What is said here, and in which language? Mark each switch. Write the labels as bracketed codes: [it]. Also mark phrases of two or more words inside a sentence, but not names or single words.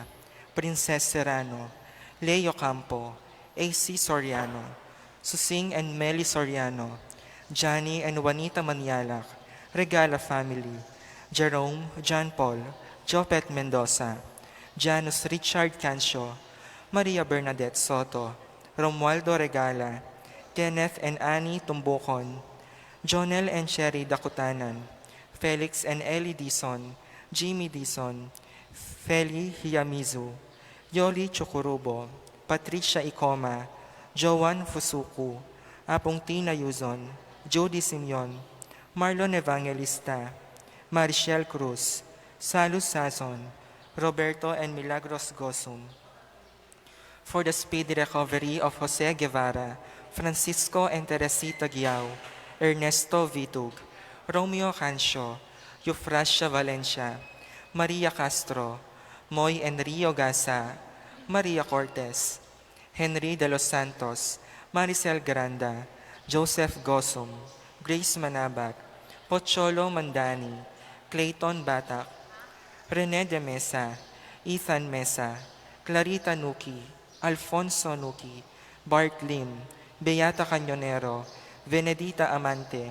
[en] Princess Serrano, Leo Campo, AC Soriano, Susing and Meli Soriano, Johnny and Juanita Manialak, Regala family, Jerome, John Paul, Jopet Mendoza, Janus Richard Cancio, Maria Bernadette Soto, Romualdo Regala, Kenneth and Annie Tumbukon, Jonel and Sherry Dakutanan, Felix and Ellie Dison, Jimmy Dison, Feli Hiyamizu, Yoli Chukurubo, Patricia Icoma, Joan Fusuku, Apong Tina Yuzon, Jody Simeon, Marlon Evangelista, Marichelle Cruz, Salus Sazon, Roberto and Milagros Gosum. For the speedy recovery of Jose Guevara, Francisco and Teresita Giao, Ernesto Vitug, Romeo Cancio, Eufrasia Valencia, Maria Castro, Moy and Rio Gasa, Maria Cortez, Henry de los Santos, Maricel Granda, Joseph Gosum, Grace Manabat, Pocholo Mandani, Clayton Batak, Rene de Mesa, Ethan Mesa, Clarita Nuki, Alfonso Nuki, Bart Lim, Beata Cañonero, Venedita Amante,